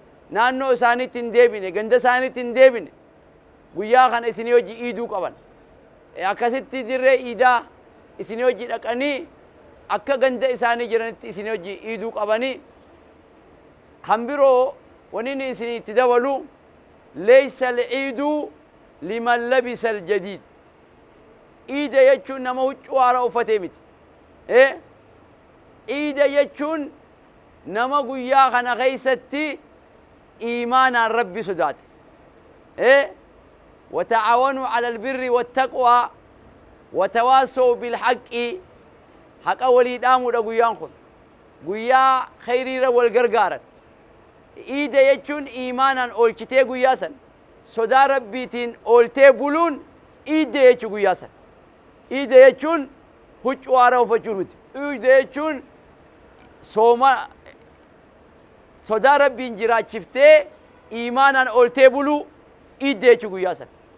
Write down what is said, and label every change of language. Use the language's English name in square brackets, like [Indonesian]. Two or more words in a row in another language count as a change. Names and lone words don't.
[Oromo] Naannoo isaaniitti hin deebine, ganda isaaniitti hin deebine. Guyyaa kana isinii hojii iiduu qaban. E, akkasitti dirree iidaa isinii hojii dhaqanii akka ganda isaanii jiranitti isinii hojii iiduu qabanii. Kan biroo wanni inni isinii itti dabalu, [Arabic] "ليس العيد لمن لبس الجديد." [Oromo] Iida jechuun nama huccuu haaraa uffatee miti. Eh? Iida jechuun nama guyyaa kana keessatti iimaanaan Rabbi sodaate. Eh? [Arabic] "وتعاونوا على البر والتقوى وتواصوا بالحق." [Oromo] Haqa walii dhaamuudha guyyaan kun. Guyyaa khayriira wal gargaaran. Iida jechuun iimaanaan oolchitee guyyaa san. Sodaa Rabbiitiin ooltee buluun iidde jechuu guyyaa san. Iidde jechuun huccuu haaraa uffachuu miti. Iidde jechuun sooma, sodaa Rabbiin jiraachiftee iimaanaan ooltee buluu iidde jechuu guyyaa san.